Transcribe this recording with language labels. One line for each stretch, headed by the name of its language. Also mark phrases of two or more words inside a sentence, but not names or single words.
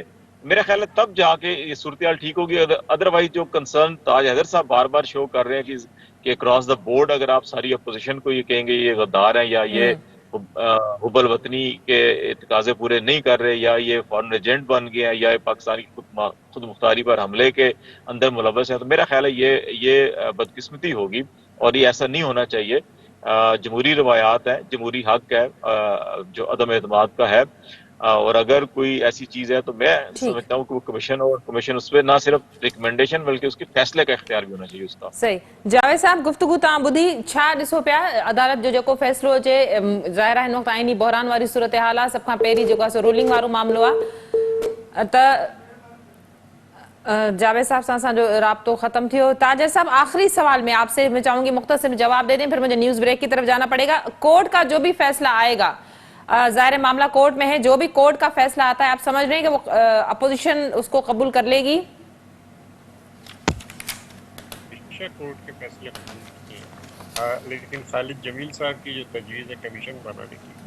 Urdu: میرا خیال ہے تب جا کے یہ صورتحال ٹھیک ہوگی. ادروائز جو کنسرن تاج حیدر صاحب بار بار شو کر رہے ہیں کہ
English: across the board
Urdu: اگر آپ ساری اپوزیشن کو یہ کہیں گے یہ غدار ہیں یا یہ حب الوطنی کے تقاضے پورے نہیں کر رہے یا یہ
English: foreign agent
Urdu: بن گئے ہیں یا یہ پاکستانی خود مختاری پر حملے کے اندر ملوث ہیں، تو میرا خیال ہے یہ بدقسمتی ہوگی اور یہ ایسا نہیں ہونا چاہیے. جمہوری روایات ہیں، جمہوری حق ہے جو عدم اعتماد کا ہے، اور اگر کوئی ایسی چیز ہے تو میں ٹھیک. سمجھتا ہوں کہ وہ کمیشن اور کمیشن اس پہ نہ صرف ریکمنڈیشن بلکہ اس کے فیصلے کا اختیار بھی ہونا چاہیے اس کا.
Sindhi: صحیح. جاوید صاحب گفتگو تاں بدھی چھا ॾिसो पिया عدالت جو जेको फ़ैसिलो अचे ज़ाहिर आहे हिन वक़्तु आइनी बहरान वारी सूरत हाल आहे. सभ खां पहिरीं जेको आहे सो रूलिंग वारो मामिलो आहे. त जावेद साहब से असांजो राब्तो ख़त्म थियो.
Urdu: تاجر صاحب آخری سوال میں آپ سے میں چاہوں گی مختصر جواب دے دیں، پھر مجھے
English: news break
Urdu: کی طرف جانا پڑے گا. کورٹ کا جو بھی فیصلہ آئے گا، ظاہر معاملہ کورٹ میں ہے، جو بھی کورٹ کا فیصلہ آتا ہے آپ سمجھ رہے ہیں کہ وہ اپوزیشن اس کو قبول کر لے گی? کورٹ کے فیصلے لیکن خالد جمیل صاحب کی جو تجویز ہے کمیشن بنانے کی